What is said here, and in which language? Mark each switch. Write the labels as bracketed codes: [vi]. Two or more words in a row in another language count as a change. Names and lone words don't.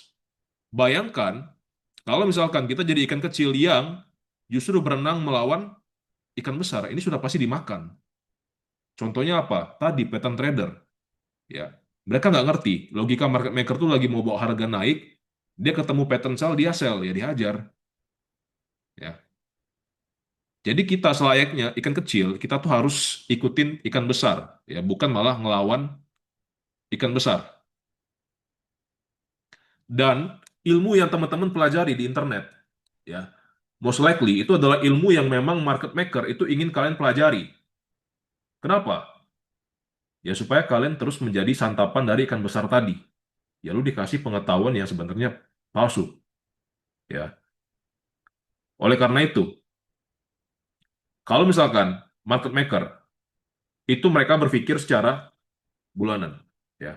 [id] Bayangkan, kalau misalkan kita jadi ikan kecil yang justru berenang melawan ikan besar, ini sudah pasti dimakan. Contohnya apa? Tadi [en] pattern trader, [id] ya. Mereka nggak ngerti. Logika [en] market maker [id] tuh lagi mau bawa harga naik, dia ketemu [en] pattern sell, [id] dia sell, ya dihajar. Ya. Jadi kita selayaknya ikan kecil, kita tuh harus ikutin ikan besar, ya, bukan malah ngelawan ikan besar. Dan ilmu yang teman-teman pelajari di internet, ya, [en] most likely [id] itu adalah ilmu yang memang [en] market maker [id] itu ingin kalian pelajari. Kenapa? Ya supaya kalian terus menjadi santapan dari ikan besar tadi. Ya lu dikasih pengetahuan yang sebenarnya palsu, ya. Oleh karena itu, kalau misalkan [en] market maker [id] itu mereka berpikir secara bulanan, ya.